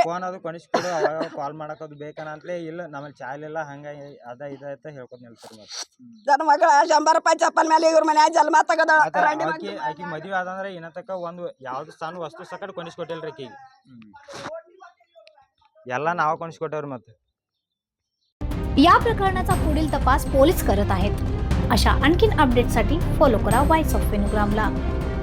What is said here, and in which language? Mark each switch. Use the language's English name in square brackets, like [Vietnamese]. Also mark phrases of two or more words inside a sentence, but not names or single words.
[Kannada] ಫೋನ್ ಅದು ಕೊನಿಸ್ಕೊಡು ಅವಾಗ ಕಾಲ್ ಮಾಡಕದು ಬೇಕನ ಅಂತಲೇ ಇಲ್ಲ ನಮ್ಮಲ್ಲಿ ಚಾಲ್ ಇಲ್ಲ ಹಂಗ ಅದ ಇದ ಅಂತ ಹೇಳ್ಕೊಂಡ್ ನಿಲ್ತಾರ ನನ್ನ ಮಗಳ 100 ರೂಪಾಯಿ ಚಪ್ಪಲ್ ಮೇಲೆ ಇವ್ರ ಮನ್ಯಾಗ ಜಲ್ಮ ತಗದ ಆಕಿ ಮದುವೆ ಆದಂದ್ರೆ ಇನ್ನತಕ್ಕ ಒಂದು ಯಾವ್ದು ಸಣ್ಣ ವಸ್ತು ಸಕಟ್ ಕೊನಿಸ್ಕೊಟ್ಟಿಲ್ರಿ ಆಕಿಗೆ ಎಲ್ಲ ನಾವ ಕೊಣಿಸ್ಕೊಟ್ಟವ್ರಿ ಮತ್ತೆ [Marathi] या प्रकरणाचा पुढील तपास पोलीस करत आहेत. अशा आणखीन अपडेटसाठी फॉलो करा व्हॉइस ऑफ वेणुग्रामला.